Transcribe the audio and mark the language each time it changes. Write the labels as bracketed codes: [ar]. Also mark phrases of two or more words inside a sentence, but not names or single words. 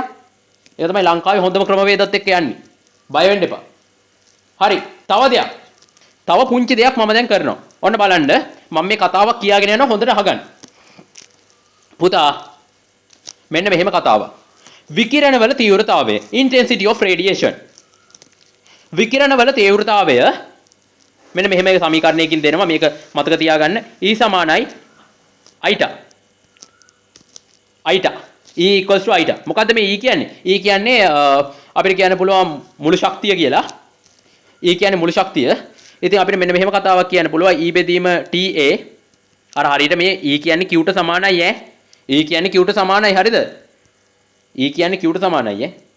[si] ඒක තමයි ලංකාවේ හොඳම ක්‍රමවේදත් එක්ක යන්නේ. බය වෙන්න එපා. හරි. තව දෙයක්. තව පුංචි දෙයක් මම දැන් කරනවා. ඔන්න බලන්න. මම මේ කතාවක් කියාගෙන යනවා හොඳට අහගන්න. පුතා මෙන්න මෙහෙම කතාවක්. විකිරණ වල තීව්‍රතාවය [en] intensity of radiation. [si] විකිරණ වල තීව්‍රතාවය මෙන්න මෙහෙම එක සමීකරණයකින් දෙනවා. මේක මතක තියාගන්න. E සමානයි ඊටා. ඊටා. [en] E equals to [si] ඊටා. මොකද්ද මේ E කියන්නේ? E කියන්නේ අපිට කියන්න පුළුවන් මුළු ශක්තිය කියලා. E කියන්නේ මුළු ශක්තිය. ඉතින් අපිට මෙන්න මෙහෙම කතාවක් කියන්න පුළුවන් E බෙදීම TA අර හරියට මේ E කියන්නේ Q ට සමානයි ඈ. E කියන්නේ Q ට සමානයි හරිද? E කියන්නේ Q ට සමානයි ඈ.